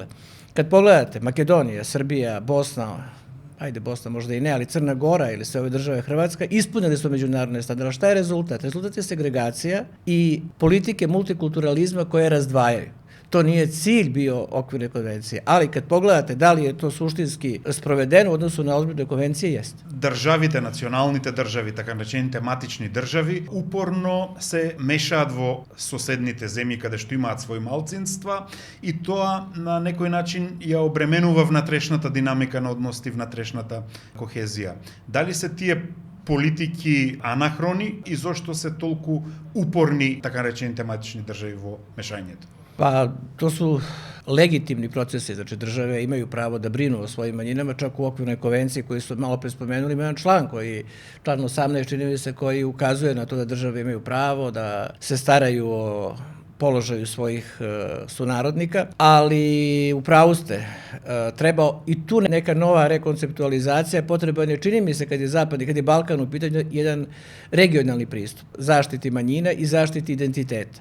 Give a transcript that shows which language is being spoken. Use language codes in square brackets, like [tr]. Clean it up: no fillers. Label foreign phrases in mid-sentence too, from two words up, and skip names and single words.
[sr] Kad pogledate Makedonija, Srbija, Bosna, Bosna možda i ne, ali Crna Gora ili sve ove države Hrvatska, ispunili su međunarodne standarde. Šta je rezultat? Rezultat je segregacija i politike multikulturalizma koje razdvajaju. To nije cilj bio okvirne konvencije, ali kad pogledate da li je to suštinski sprovedeno u odnosu na okvirne konvencije, jeste. [mk] Државите, националните држави, така наречените матични држави, упорно се мешаат во соседните земји каде што имаат своји малцинства и тоа на некој начин ја обременува внатрешната динамика на односите, внатрешната кохезија. Дали се тие политики анахрони и зошто се толку упорни така наречените матични држави во мешањето? [sr] Pa to su legitimni procesi, znači države imaju pravo da brinu o svojim manjinama, čak u okvirnoj konvenciji koju su malo pre spomenuli, ima jedan član 18 čini mi se, koji ukazuje na to da države imaju pravo da se staraju o položaju svojih sunarodnika, ali u pravu ste, treba i tu neka nova rekonceptualizacija, potreban je, čini mi se, kad je Zapad i kad je Balkan u pitanju, jedan regionalni pristup zaštiti manjina i zaštiti identiteta.